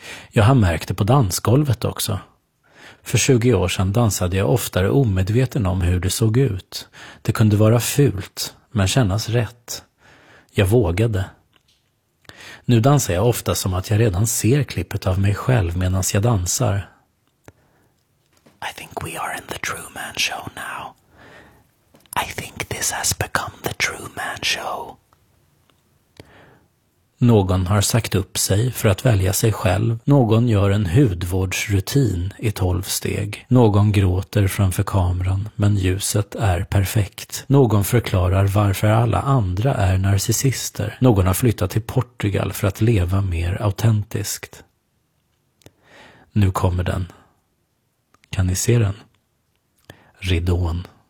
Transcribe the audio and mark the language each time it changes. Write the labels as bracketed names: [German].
[Swedish] Jag har märkt det på dansgolvet också. För 20 år sedan dansade jag oftare omedveten om hur det såg ut. Det kunde vara fult, men kännas rätt. Jag vågade. Nu dansar jag ofta som att jag redan ser klippet av mig själv medan jag dansar. [English] I think we are in the Truman Show now. I think this has become the Truman Show. [Swedish] Någon har sagt upp sig för att välja sig själv. Någon gör en hudvårdsrutin i 12 steg. Någon gråter framför kameran, men ljuset är perfekt. Någon förklarar varför alla andra är narcissister. Någon har flyttat till Portugal för att leva mer autentiskt. Nu kommer den. Kan ni se den? Ridån.